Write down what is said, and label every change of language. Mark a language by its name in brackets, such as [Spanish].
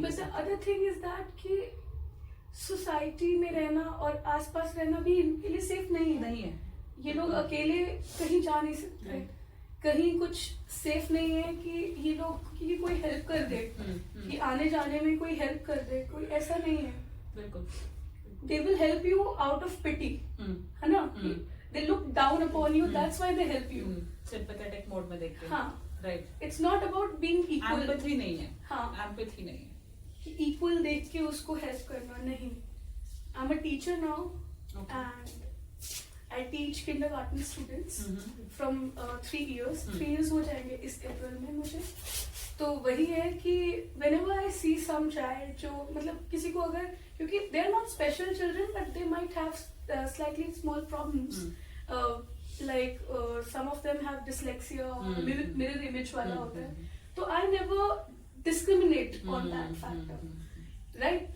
[English] but the other thing is that [Hindi] कि society में रहना और आसपास रहना भी इनके लिए सेफ नहीं है। ये लोग अकेले कहीं जा नहीं सकते, कहीं कुछ सेफ नहीं है कि ये लोग कि कोई हेल्प कर दे, कि आने जाने में कोई हेल्प कर दे, कोई ऐसा नहीं है। बिल्कुल। [English] They will help you out of pity, [Hindi] है ना? [English] They look down upon you, that's why they help you. [Hindi] Sympathetic mode में देखते हैं। हाँ, [English] Right. It's not about being equal. [Hindi] Empathy नहीं है। हाँ, Empathy नहीं है। कि equal देख के उसको हेल्प करना नहीं। [English] I'm a teacher now, Okay. and I teach kindergarten students from 3 years. [Hindi] 3 years हो जाएंगे इस अप्रैल में मुझे. तो वही है कि [English] whenever I see some child [Hindi] जो मतलब किसी को अगर क्योंकि [English] they are not special children but they might have slightly small problems. Like some of them have dyslexia or mirror image वाला होता है. तो I never discriminate on that factor. Right?